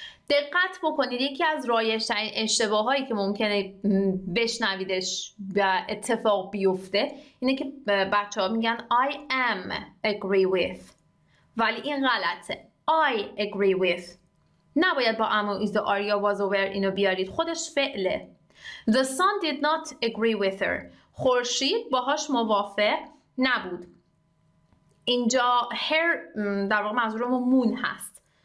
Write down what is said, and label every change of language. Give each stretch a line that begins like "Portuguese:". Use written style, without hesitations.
Persian: دقت بکنید یکی از رایج‌ترین اشتباهایی که ممکنه بشنویدش و اتفاق بیفته اینه که بچه‌ها میگن
English: I am agree with،
Persian: ولی این غلطه.
English: I agree with
Persian: نباید با am و is و are یا was و were اینو بیارید، خودش فعله.
English: The sun did not agree with her.
Persian: خورشید باهاش موافق نبود. اینجا her در واقع منظورمون مون هست.